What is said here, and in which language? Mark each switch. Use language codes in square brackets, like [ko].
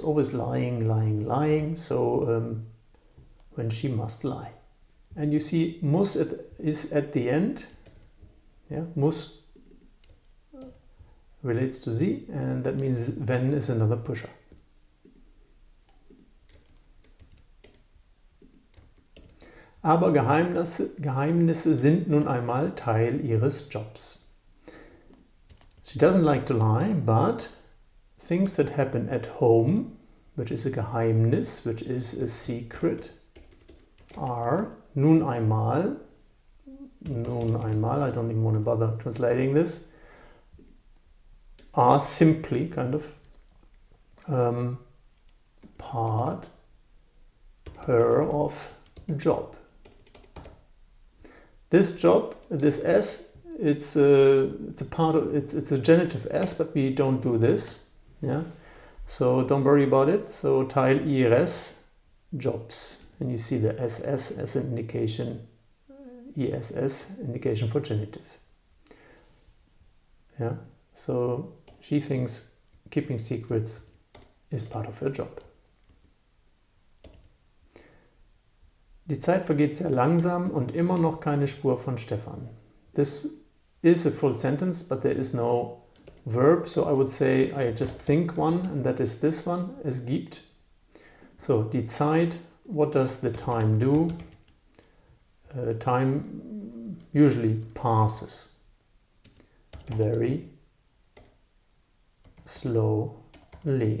[en] Always lying, lying, lying. So when she must lie. And you see muss is at the end. Yeah, muss relates to sie, and that means wenn is another pusher. [de] Aber Geheimnisse sind nun einmal Teil ihres Jobs. [en] She doesn't like to lie, but things that happen at home, which is a Geheimnis, which is a secret, are [de] nun einmal, [en] I don't even want to bother translating this, are simply kind of part her of job. This job, this S, it's a part of it's a genitive S, but we don't do this. Yeah, so don't worry about it. So [de] Teil ihres jobs, [en] and you see the SS as an indication, ESS indication for genitive. Yeah, so she thinks keeping secrets is part of her job. [de] Die Zeit vergeht sehr langsam und immer noch keine Spur von Stefan. [en] This is a full sentence, but there is no verb, so I would say I just think one, and that is this one, [de] es gibt. [en] So, [de] die Zeit, [en] what does the time do? Time usually passes very slowly.